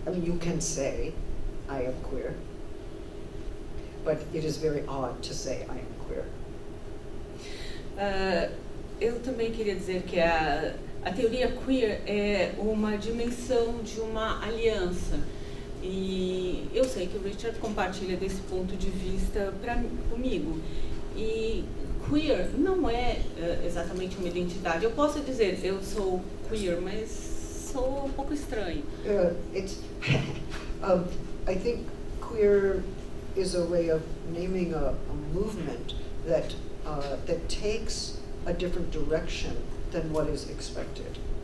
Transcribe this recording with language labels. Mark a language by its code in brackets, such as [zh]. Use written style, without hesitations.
[en] I mean, you can say, I am queer, but it is very odd to say I am queer. [pt] Eu também queria dizer que a teoria queer é uma dimensão de uma aliança. E eu sei que o Richard compartilha desse ponto de vista comigo. E queer não é exatamente uma identidade. Eu posso dizer, eu sou queer, mas sou um pouco estranho. [en] I think queer is a way of naming a movement that takes a different direction than what is expected.